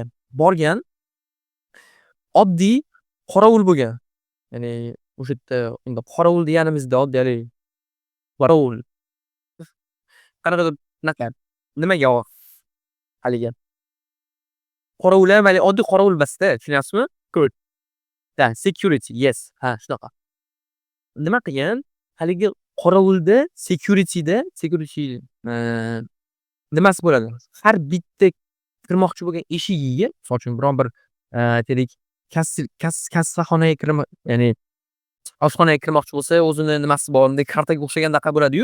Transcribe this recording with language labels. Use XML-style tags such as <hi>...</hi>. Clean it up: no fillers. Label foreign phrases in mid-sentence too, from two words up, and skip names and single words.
<uz>Borgan oddiy qorovul bo'lgan. Ya'ni o'sha yerda unda qorovul deganimizda oddiy haligi qorovul. Qanaqadir bunaqa nimaga haligi qorovul ham hali oddiy qorovul emasda, tushunyapsizmi?</uz> <en>Good. Da, security, yes.</en> <uz>Ha, shunaqa. Nima qilgan? Haligi qorovulda securityda nimasi bo'ladi? Har bitta kirmoqchi bo'lgan eshigiga, misol uchun biron bir aytaylik kassaxonaga ya'ni oshxonaga kirmoqchi bo'lsa, o'zini nimasi bor, bunday kartaga o'xshagandaqa bo'ladi-yu.</uz>